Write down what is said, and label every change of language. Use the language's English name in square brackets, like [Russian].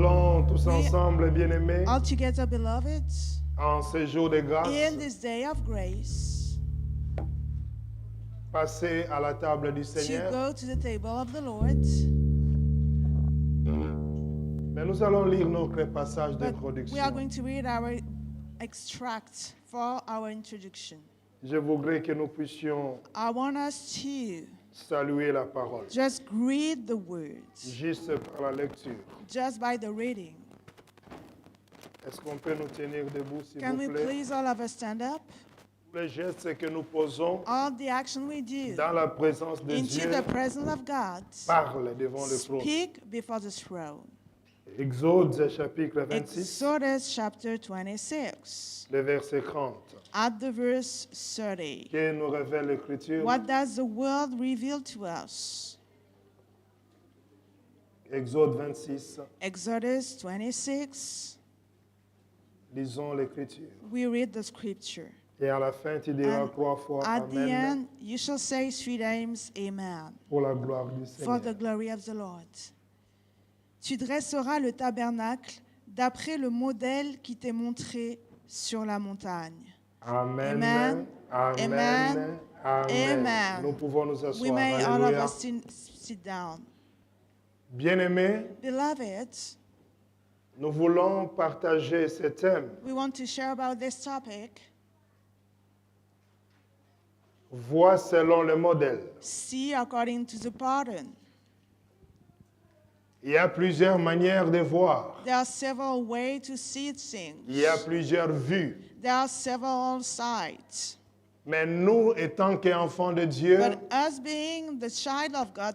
[French] tous ensemble, bien-aimés, [English] all together, beloved, [French] en ce jour de grâce, [English] in this day of grace, [French] passez à la table du [English] to [French] Seigneur. [English] go to the table of the Lord. [French] Mais nous allons lire notre passage [English] But we are [French] d'introduction. [English] going to read our extract for our introduction. [French] Je voudrais que nous puissions [English] I want us to [French] saluer la parole, [English] just read the words, [French] juste par la lecture. [English] just by the reading. [French] Est-ce qu'on peut nous tenir debout, s'il [English] Can [French] vous [English] we [French] plaît? [English] please all of us stand up? [French] Les gestes que nous posons [English] All the action we do [French] dans la présence de [English] into [French] Dieu [English] the presence of God, [French] parlent devant le trône. [English] speak before the throne. [French] Exode chapitre 26, [English] Exodus chapter 26, [French] le verset 30. [English] at the verse 30. [French] Que nous révèle l'Écriture? [English] What does the world reveal to us? [French] Exode 26, [English] Exodus 26, [French] lisons l'Écriture. [English] we read the scripture. [French] Et à la fin, tu diras [English] And [French] 3 fois [English] at the Amen end, you shall say 3 times, Amen, [French] pour la gloire du [English] for the [French] Seigneur. [English] glory of the Lord. [French] Tu dresseras le tabernacle d'après le modèle qui t'est montré sur la montagne. Amen. Amen. Amen. Amen. Amen. Amen. Nous pouvons nous [English] We [French] asseoir. [English] may all of Alléluia. us sit down. [French] Bien-aimés, [English] Beloved, [French] nous voulons partager ce thème. [English] we want to share about this topic. [French] Vois selon le modèle. [English] See according to the pattern. [French] Il y a plusieurs manières de voir. [English] There are several ways to see things. [French] Il y a plusieurs vues. [English] There are several sides. [French] Mais nous, étant qu'enfants de Dieu, [English] But us being the child of God,